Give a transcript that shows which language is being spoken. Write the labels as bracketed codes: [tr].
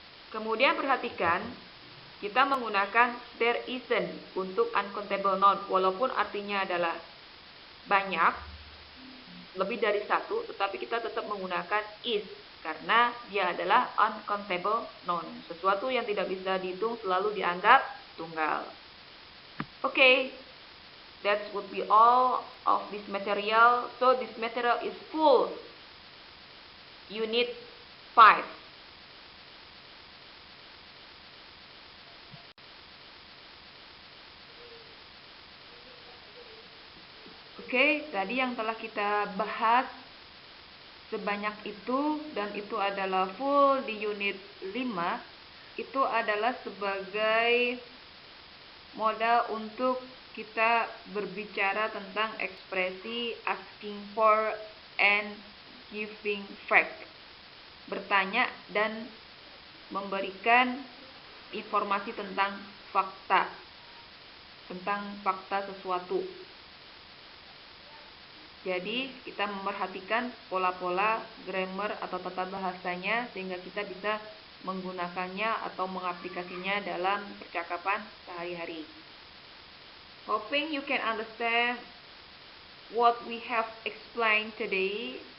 [id] Kemudian perhatikan, kita menggunakan there isn't untuk uncountable noun, walaupun artinya adalah banyak, lebih dari satu, tetapi kita tetap menggunakan is karena dia adalah uncountable noun. Sesuatu yang tidak bisa dihitung selalu dianggap tunggal. Okay. [en] That would be all of this material. So this material is full. Unit 5. [id] Oke, tadi yang telah kita bahas sebanyak itu dan itu adalah full di unit 5. Itu adalah sebagai modal untuk kita berbicara tentang ekspresi [en] asking for and giving fact. [id] Bertanya dan memberikan informasi tentang fakta. Tentang fakta sesuatu. Jadi, kita memperhatikan pola-pola grammar atau tata bahasanya sehingga kita bisa menggunakannya atau mengaplikasinya dalam percakapan sehari-hari. [en] Hoping you can understand what we have explained today.